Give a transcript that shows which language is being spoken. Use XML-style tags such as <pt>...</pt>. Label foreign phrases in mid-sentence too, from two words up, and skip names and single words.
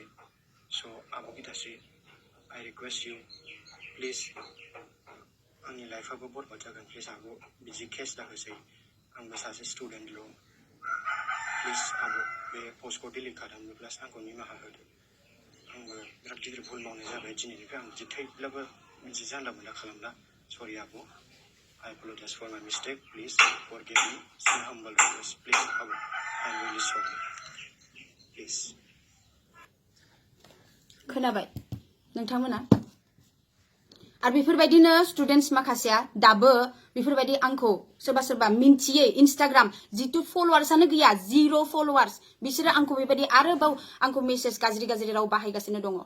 <brx>स' आब' गिताश्री,</brx> <en>I request you,</en> <brx>प्लिज आंनि लाइफआबो बरबाद जागोन, प्लिज आब' बिदि केस दाहोसै, आंबो सासे स्टुडेन्टल', प्लिज आब' बे पस्टखौ डिलिट खालामनो, प्लास आंखौ निमाहा होदो। आंबो बिराद गिदिर भुल मावनाय जाबाय, दिनैनिफ्राय आं बिदि थैब्लाबो बिदि जानला मोनला खालामला।</brx> <en>सरि आब', I apologize for my mistake. Please forgive me. Some humble request, please. I'm really sorry. Please.</en> <brx>खोनाबाय नोंथांमोना? आरो बेफोरबायदिनो स्टुडेन्ट्स माखासेया दाबो बेफोरबायदि आंखौ सोरबा मिन्थियै इन्स्टाग्राम जितु फलोवार्सआनो गैया, 0 फलोवार्स, बिसोरो आंखौ बेबायदि आरोबाव आंखौ मेसेज गाज्रि राव बाहायगासिनो दङ।</brx>